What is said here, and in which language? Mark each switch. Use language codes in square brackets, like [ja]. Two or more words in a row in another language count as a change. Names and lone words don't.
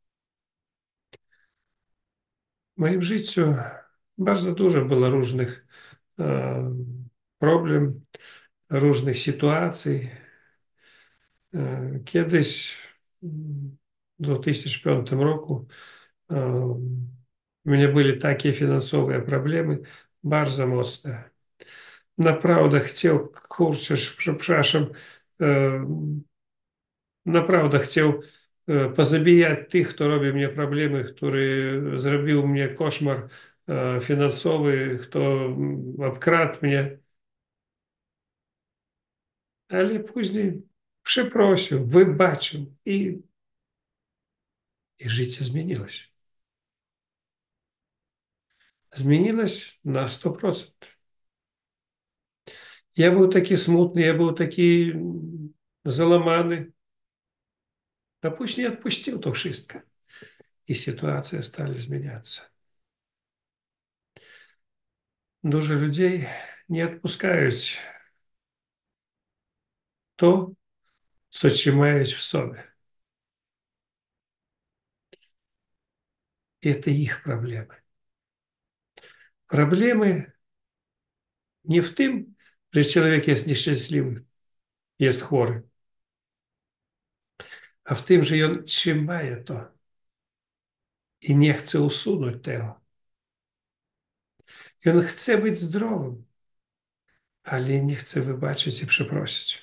[pl] W moim życiu bardzo dużo było różnych problem, różnych sytuacji. Kiedyś w 2005 roku [ru] У меня были такие финансовые проблемы, [pl] bardzo mocne. Naprawdę chciał, kurczę, przepraszam, e, naprawdę chciał pozabijać tych, kto robi mnie problemy, który zrobił mnie koszmar finansowy, kto obkradł mnie, ale później przeprosił, wybaczył i życie zmieniło się. Zmieniłeś na 100%. [ru] Я был [pl] taki smutny, [ru] я был [pl] taki załamany, a później odpuścił to wszystko i sytuacje stali zmieniаться. Dużo ludzi nie odpuszczają to, co trzymają w sobie. [ru] Это их проблемы. Проблемы не в [pl] tym, że człowiek jest nieszczęśliwy, jest chory, a w tym, że on trzyma to i nie chce usunąć tego. I on chce być zdrowym, ale nie chce wybaczyć i przeprosić.